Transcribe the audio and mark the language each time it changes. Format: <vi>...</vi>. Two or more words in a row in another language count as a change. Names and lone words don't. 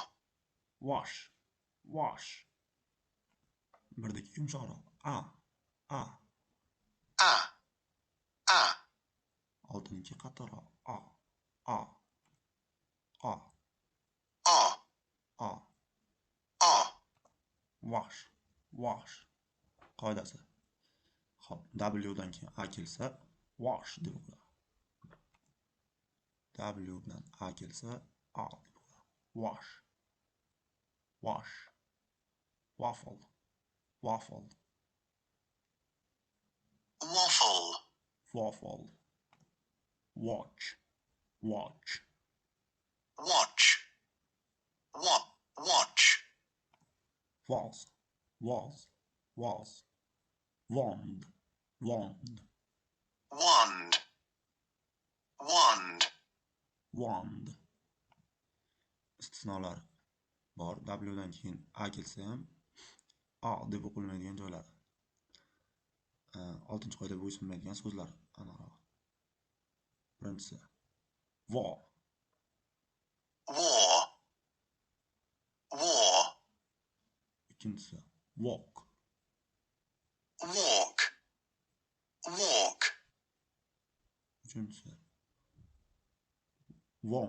<en>Wash. Wash.</en> <uz>Birdaki yumshoqroq. A. A. A. A. 6-inchi qatoriroq. A. A. A. R. A. R.</uz> <en>Wash. Wash.</en> <uz>Qoidasi. Xo'p, W dan keyin A kelsa, wash deb o'qiladi. W bilan A kelsa, A deb o'qiladi.</uz> <en>Wash. Wash. Waffle. Waffle. Waffle. Waffle. Watch. Watch. Watch. Watch. Was. Was. Was. Wand. Wand. Wand. Wand. Wand.</en> <uz>Istisnolar bor. W dan keyin A kelsa ham A deb o'qilmaydigan joylar. 6-qoida bo'ysunmaydigan so'zlar aniqroq. Birinchisi war.</uz> <en>War. War.</en> <uz>Ikkinchisi walk.</uz> <en>Walk. Walk.</en> <uz>Uchinchisi warm.</uz>